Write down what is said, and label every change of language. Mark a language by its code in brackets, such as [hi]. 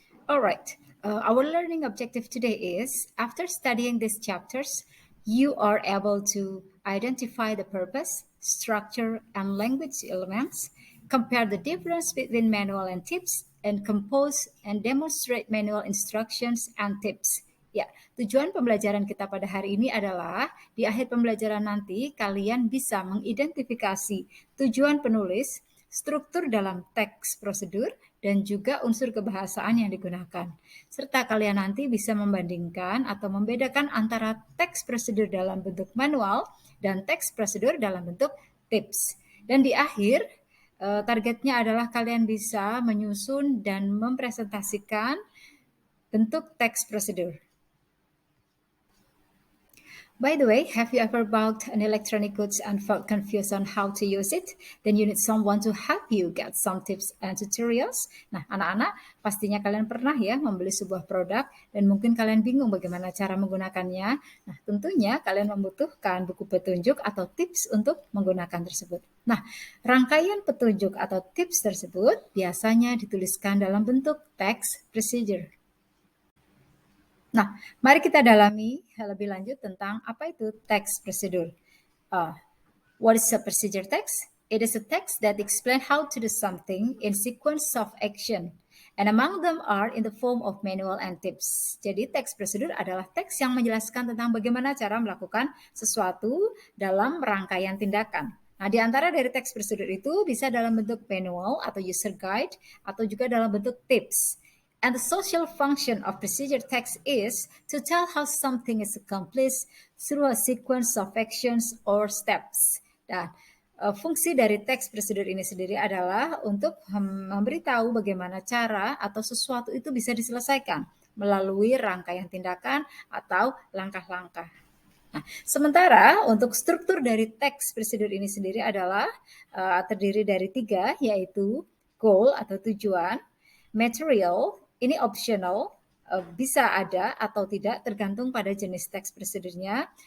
[en] Alright, our learning objective today is, after studying these chapters, you are able to identify the purpose, structure, and language elements, compare the difference between manual and tips, and compose and demonstrate manual instructions and tips. [id] Ya, tujuan pembelajaran kita pada hari ini adalah di akhir pembelajaran nanti kalian bisa mengidentifikasi tujuan penulis, struktur dalam teks prosedur, dan juga unsur kebahasaan yang digunakan. Serta kalian nanti bisa membandingkan atau membedakan antara teks prosedur dalam bentuk manual dan teks prosedur dalam bentuk tips. Dan di akhir, targetnya adalah kalian bisa menyusun dan mempresentasikan bentuk teks prosedur. [en] By the way, have you ever bought an electronic goods and felt confused on how to use it? Then you need someone to help you get some tips and tutorials. [id] Nah, anak-anak, pastinya kalian pernah ya membeli sebuah produk dan mungkin kalian bingung bagaimana cara menggunakannya. Nah, tentunya kalian membutuhkan buku petunjuk atau tips untuk menggunakan tersebut. Nah, rangkaian petunjuk atau tips tersebut biasanya dituliskan dalam bentuk text procedure. Nah, mari kita dalami lebih lanjut tentang apa itu text procedure. [en] What is a procedure text? It is a text that explains how to do something in sequence of action, and among them are in the form of manual and tips. [id] Jadi text procedure adalah teks yang menjelaskan tentang bagaimana cara melakukan sesuatu dalam rangkaian tindakan. Nah, di antara dari text procedure itu bisa dalam bentuk manual atau user guide atau juga dalam bentuk tips. [en] And the social function of procedure text is to tell how something is accomplished through a sequence of actions or steps. [id] Dan fungsi dari text procedure ini sendiri adalah untuk memberitahu bagaimana cara atau sesuatu itu bisa diselesaikan melalui rangkaian tindakan atau langkah-langkah. Nah, sementara untuk struktur dari text procedure ini sendiri adalah terdiri dari 3, yaitu goal atau tujuan, material, ini optional, bisa ada atau tidak tergantung pada jenis teks prosedurnya.